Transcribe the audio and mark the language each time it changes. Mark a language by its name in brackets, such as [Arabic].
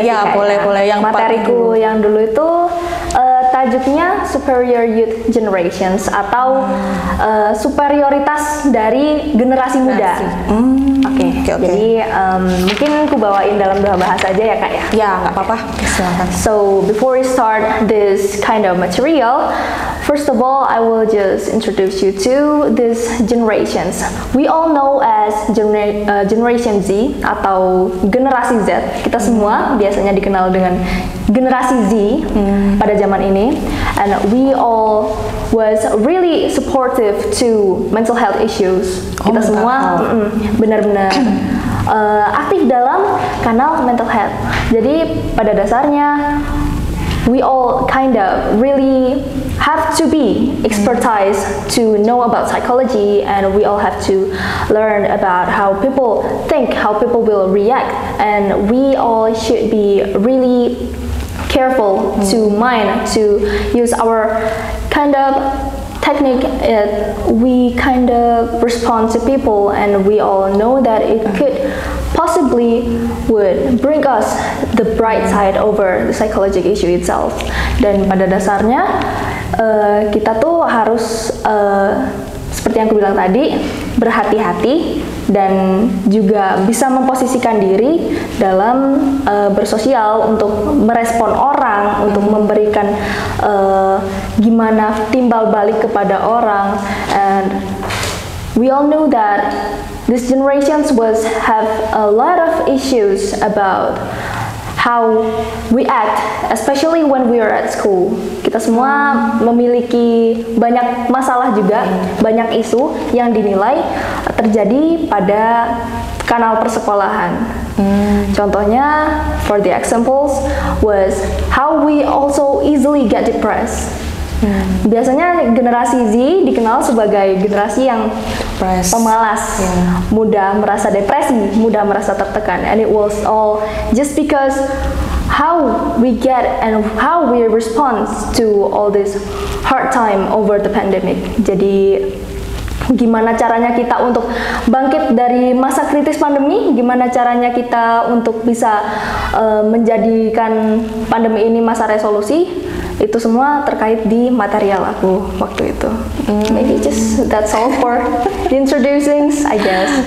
[Indonesian] Ya, boleh. Yang materiku yang dulu itu tajuknya Superior Youth Generations atau superioritas dari generasi muda. Oke. Jadi mungkin aku bawain dalam 2 bahasa aja ya Kak ya. Ya, nggak apa-apa. Silakan. [English] So before we start this kind of material, first of all, I will just introduce you to these generations. We all know as Generation Z [Indonesian] atau generasi Z. Kita semua biasanya dikenal dengan generasi Z pada zaman ini. [English] And we all was really supportive to mental health issues. [Indonesian] Kita semua benar-benar aktif dalam kanal mental health. Jadi pada dasarnya [English] we all kind of really have to be expertise to know about psychology, and we all have to learn about how people think, how people will react, and we all should be really careful to mind to use our kind of technique. We kind of respond to people, and we all know that it could possibly would bring us the bright side over the psychological issue itself. [Indonesian] Dan pada dasarnya kita tuh harus seperti yang aku bilang tadi, berhati-hati dan juga bisa memposisikan diri dalam bersosial untuk merespon orang, untuk memberikan gimana timbal balik kepada orang. [English] And we all know that this generations have a lot of issues about how we act, especially when we are at school. [Indonesian] Kita semua memiliki banyak masalah juga, banyak isu yang dinilai terjadi pada kanal persekolahan. Contohnya, [English] for the examples, was how we also easily get depressed. [Indonesian] Biasanya generasi Z dikenal sebagai generasi yang pemalas, mudah merasa depresi, mudah merasa tertekan, [English] and it was all just because how we get and how we respond to all this hard time over the pandemic. [Indonesian] Jadi gimana caranya kita untuk bangkit dari masa kritis pandemi, gimana caranya kita untuk bisa menjadikan pandemi ini masa resolusi. Itu semua terkait di material aku waktu itu. [English] Maybe just that's all for the introducing, I guess.